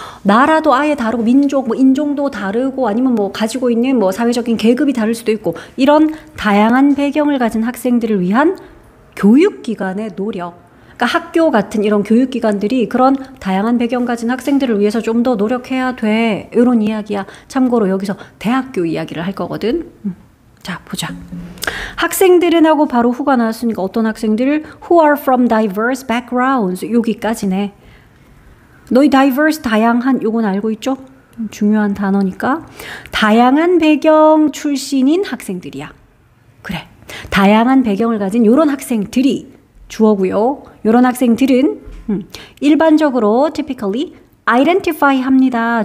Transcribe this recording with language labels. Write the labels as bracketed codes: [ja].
[ko] 나라도 아예 다르고, 민족, 뭐 인종도 다르고, 아니면 뭐 가지고 있는 뭐 사회적인 계급이 다를 수도 있고, 이런 다양한 배경을 가진 학생들을 위한 교육기관의 노력. 그러니까 학교 같은 이런 교육기관들이 그런 다양한 배경 가진 학생들을 위해서 좀 더 노력해야 돼. 이런 이야기야. 참고로 여기서 대학교 이야기를 할 거거든. 자, 보자. 학생들은 하고 바로 후가 나왔으니까 어떤 학생들? [en] Who are from diverse backgrounds. [ko] 여기까지네. 너희 diverse, 다양한, 요건 알고 있죠? 중요한 단어니까. 다양한 배경 출신인 학생들이야. 그래. 다양한 배경을 가진 요런 학생들이 주어고요. 요런 학생들은 일반적으로 [en] typically identify [ko] 합니다.